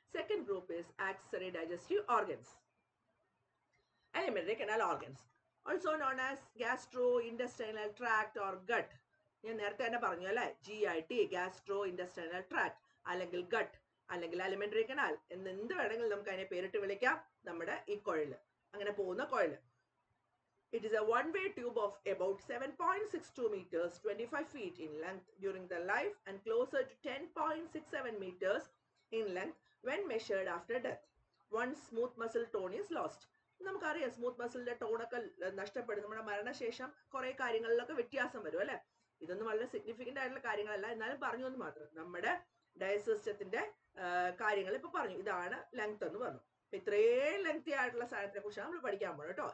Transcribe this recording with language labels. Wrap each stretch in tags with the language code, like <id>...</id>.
<en>Second group is accessory digestive organs. Elementary canal organs also known as gastro intestinal tract or gut.</en> <ml>ഞാൻ നേരത്തെ തന്നെ പറഞ്ഞു അല്ലെ, GIT, gastro ഇൻഡസ്ട്രൈനൽ tract അല്ലെങ്കിൽ gut അല്ലെങ്കിൽ എലിമെന്ററി കനാൽ എന്ന് എന്ത് വേണമെങ്കിലും നമുക്ക് അതിനെ പേരിട്ട് വിളിക്കാം. നമ്മുടെ ഈ കുഴല്, അങ്ങനെ പോകുന്ന കുഴല്.</ml> <en>It is a one-way tube of about 7.62 meters, 25 feet in length during the life and closer to 10.67 meters in length when measured after death. Once smooth muscle tone is lost.</en> <ml>നമുക്കറിയാം സ്മൂത്ത് മസിലിന്റെ ടോണൊക്കെ നഷ്ടപ്പെടും. നമ്മുടെ മരണശേഷം കുറെ കാര്യങ്ങളിലൊക്കെ വ്യത്യാസം വരും അല്ലെ. ഇതൊന്നും വളരെ സിഗ്നിഫിക്കന്റ് ആയിട്ടുള്ള കാര്യങ്ങളല്ല, എന്നാലും പറഞ്ഞു എന്ന് മാത്രം. നമ്മുടെ ഡൈജസ്റ്റീവ് സിസ്റ്റത്തിന്റെ കാര്യങ്ങൾ ഇപ്പൊ പറഞ്ഞു. ഇതാണ് ലെങ്ത് എന്ന് പറഞ്ഞു. ഇത്രയും ലെങ്തി ആയിട്ടുള്ള സാധനത്തിനെ കുറിച്ചാണ് നമ്മൾ പഠിക്കാൻ പോകുന്നത് കേട്ടോ.</ml>